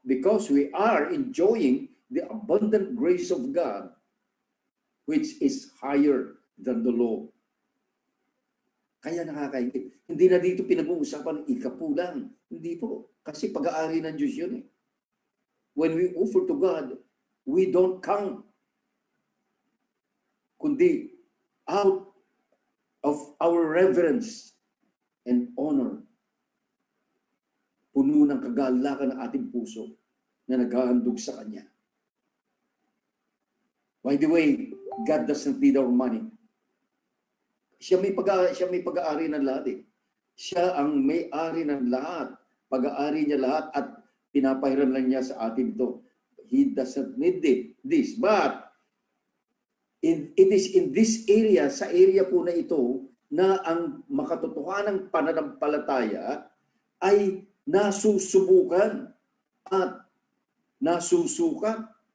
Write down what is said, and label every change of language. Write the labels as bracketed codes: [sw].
[en] Because we are enjoying the abundant grace of God, which is higher than the law. [tl] Kaya nakakaingit. Hindi na dito pinag-uusapan ng ikapulang. Hindi po. Kasi pag-aari ng Diyos yun eh. [en] When we offer to God, we don't count. [tl] Kundi [en] out of our reverence and honor. [tl] Puno ng kagalakan ng ating puso na naghahandog sa Kanya. [en] By the way, God doesn't need our money. [tl] Siya may pag-aari ng lahat eh. Siya ang may-ari ng lahat. Pag-aari niya lahat at pinapahiran lang niya sa atin ito. [en] He doesn't need this. But it is in this area, [tl] sa area po na ito, na ang makatotohanang pananampalataya ay nasusubukan at nasusukat.